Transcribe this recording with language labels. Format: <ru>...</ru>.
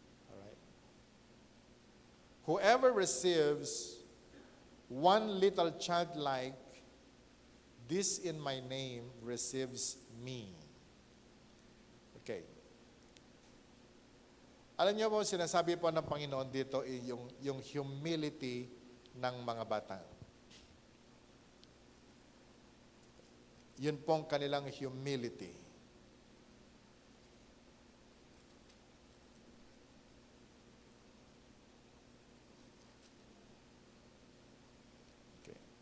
<en>All right. Whoever receives one little child like this in my name receives me. Okay.</en> <tl>Alam niyo po, sinasabi po ng Panginoon dito yung humility ng mga bata. Yun pong kanilang humility. Okay.</tl>